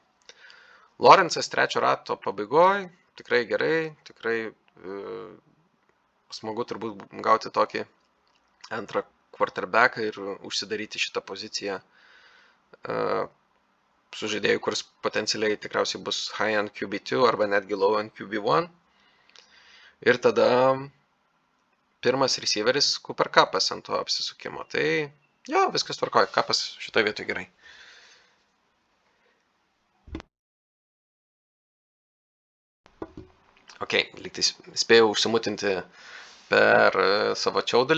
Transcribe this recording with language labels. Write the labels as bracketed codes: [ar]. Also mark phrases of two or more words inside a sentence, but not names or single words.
[lt] Lawrence'as trečio rato pabaigoje, tikrai gerai, tikrai smagu turbūt gauti tokį antrą quarterbacką ir užsidaryti šitą poziciją su žaidėju, kuris potencialiai tikriausiai bus [en] high-end QB2 [lt] arba netgi [en] low-end QB1. [lt] Ir tada pirmas receiveris Cooper Cup'as ant to apsisukimo. Tai jo, viskas tvarkoja, Cup'as šitoje vietoje gerai. Ok, lygtais spėjau užsimutinti per savo čiaudulį.